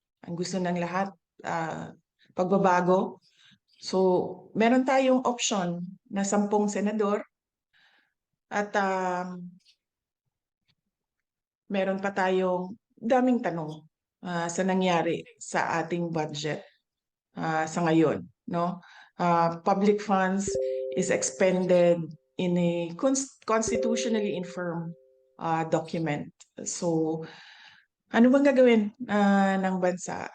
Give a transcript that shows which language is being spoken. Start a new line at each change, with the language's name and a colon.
Filipino: Ang gusto ng lahat, pagbabago. So, meron tayong option na 10 senador at meron pa tayong daming tanong sa nangyari sa ating budget sa ngayon, no?
English: Public funds is expended in a constitutionally infirm document.
Filipino: So, ano bang gagawin ng bansa?